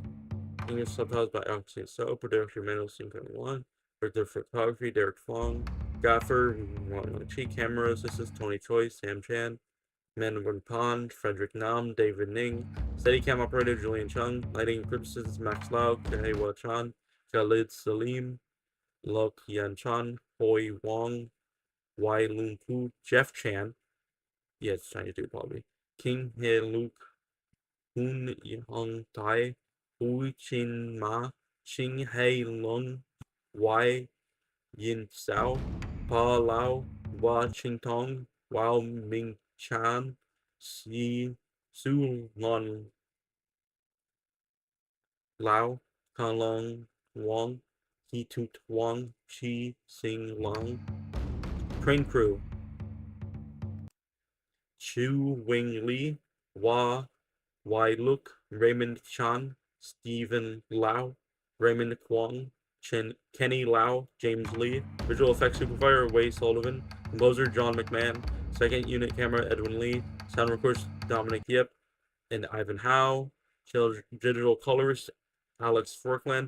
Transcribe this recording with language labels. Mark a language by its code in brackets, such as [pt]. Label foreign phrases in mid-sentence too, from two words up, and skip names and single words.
[en] English subtitles by Augustine So. Production manual, Scene 1. Director of photography, Derek Fong. Gaffer, Chi. Camera assistants, Tony Choi, Sam Chan. Manwin Pond, Frederick Nam, David Ning. Steadicam operator, Julian Chung. Lighting and assistants, Max Lau, Kahewa Chan. Khalid Salim. Lok Yan Chan. Hoi Wong. Wai Lun Pu. Jeff Chan. Yeah, it's Chinese dude, probably. King He Luke. Hun Hong Tai. Hui Chin Ma. Ching Hei Lung. Wai Yin Sao. Pa Lao. Wa Ching Tong. Wao Ming Chan. Siu Nim Tao. Kalong Wong. He Tut Wong. Chi Sing Long. Train crew: Chu Wing Lee, Wai Luk, Raymond Chan, Stephen Lau, Raymond Kwong, Kenny Lau, James Lee. Visual effects supervisor, Wei Sullivan. Composer, John McMahon. Second unit camera, Edwin Lee. Sound recorders, Dominic Yip and Ivan Howe. Digital colorist, Alex Forkland.